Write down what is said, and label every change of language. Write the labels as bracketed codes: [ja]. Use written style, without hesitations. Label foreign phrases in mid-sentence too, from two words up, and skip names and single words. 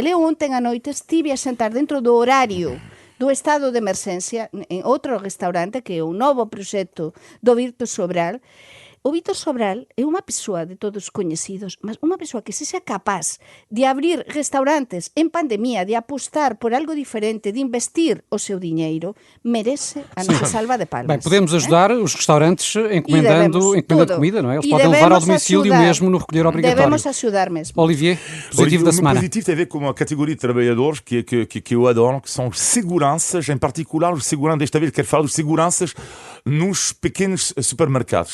[gl] Eu ontem a noite estive a sentar dentro do horario do estado de emerxencia en outro restaurante que é o novo proxecto do Víctor Sobral. O Víctor Sobral é unha persoa de todos coñecidos, mas unha persoa que sexa capaz de abrir restaurantes en pandemia, de apostar por algo diferente, de investir o seu diñeiro, merece a nosa salva de palmas. [pt] Bem, podemos ajudar os restaurantes encomendando comida, não é? Eles podem levar ao domicílio mesmo no recolher obrigatório. Devemos ajudar mesmo. Olivier, positivo da semana. O positivo tem a ver com uma categoria de trabalhadores que eu adoro, que são os seguranças, em particular os seguranças, desta vez quero falar dos seguranças nos pequenos supermercados.